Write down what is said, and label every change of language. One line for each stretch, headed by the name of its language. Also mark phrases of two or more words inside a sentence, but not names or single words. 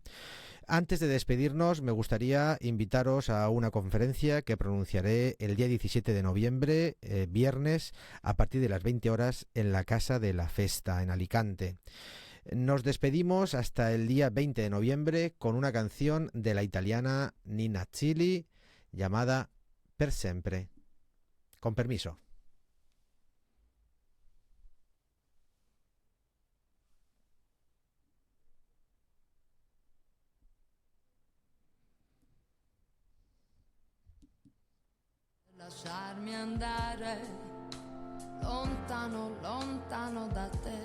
Spanish: Antes de despedirnos, me gustaría invitaros a una conferencia que pronunciaré el día 17 de noviembre, viernes, a partir de las 20 horas en la Casa de la Festa, en Alicante. Nos despedimos hasta el día 20 de noviembre con una canción de la italiana Nina Chili llamada Per Sempre. Con permiso.
Italian: Lasciarmi andare lontano, lontano da te.